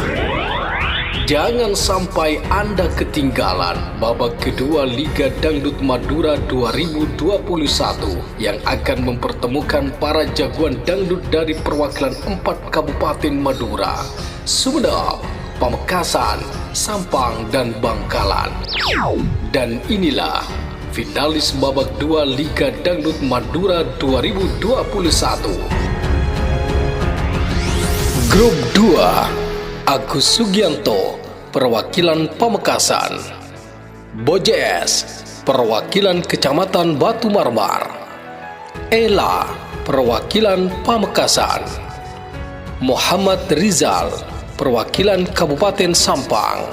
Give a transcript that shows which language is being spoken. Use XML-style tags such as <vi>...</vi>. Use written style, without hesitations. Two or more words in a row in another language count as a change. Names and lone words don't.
<id>Jangan sampai Anda ketinggalan babak kedua Liga Dangdut Madura 2021 yang akan mempertemukan para jagoan dangdut dari perwakilan 4 Kabupaten Madura, Sumedang, Pamekasan, Sampang, dan Bangkalan. Dan inilah finalis babak 2 Liga Dangdut Madura 2021. Grup 2. Agus Sugianto, perwakilan Pamekasan. Bojes, perwakilan Kecamatan Batu Marmar. Ella, perwakilan Pamekasan. Muhammad Rizal, perwakilan Kabupaten Sampang.</id>